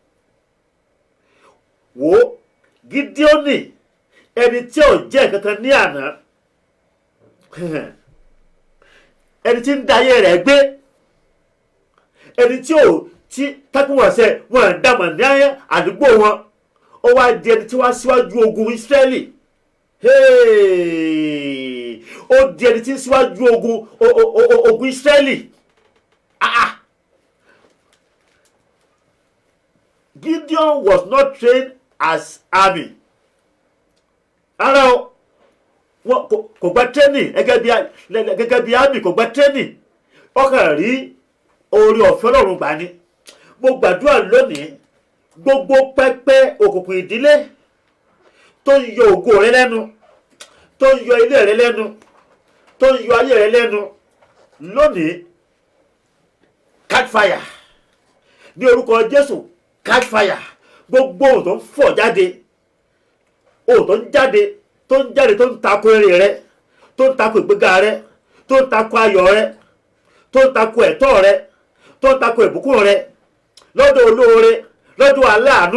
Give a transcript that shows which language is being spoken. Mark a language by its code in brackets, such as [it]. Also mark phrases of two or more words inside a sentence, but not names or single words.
[yo] Wo Gídíónì, ẹni tí ò jẹ́ kankan ní àná, ẹni tí ń da ayé rẹ̀ gbé, ẹni tí tákùn wọn ṣe wọn dàmọ̀ ní àdúgbò wọn, ó wá di ẹni tí wá síwájú ogun Ísírẹ́lì. Ó di ẹni tí ń síwájú ogun Ísírẹ́lì. [en] Gideon was not trained as army. [yo] Ara o, kò gba training gẹ́gẹ́ bí army, kò gba training. Ó kàn rí oore ọ̀fẹ́ Ọlọ́run gbà ni. Mo gbàdúrà lónìí, gbogbo pẹpẹ òkùnkùn ìdílé tó ń yọ ògo rẹ lẹ́nu, tó ń yọ ilé rẹ lẹ́nu, tó ń yọ ayé rẹ lẹ́nu, lónìí [en] catch fire [yo] ní orúkọ Jésù. [en] Catch fire. [yo] Gbogbo ohun tó ń fọ̀ jáde, ohun tó ń jáde tó ń tako èrè rẹ, tó ń tako ìgbéga rẹ, tó ń tako ayọ̀ rẹ, tó ń tako ẹ̀tọ́ rẹ, tó ń tako ìbùkún rẹ lọ́dọ̀ olóore, lọ́dọ̀ aláàánú.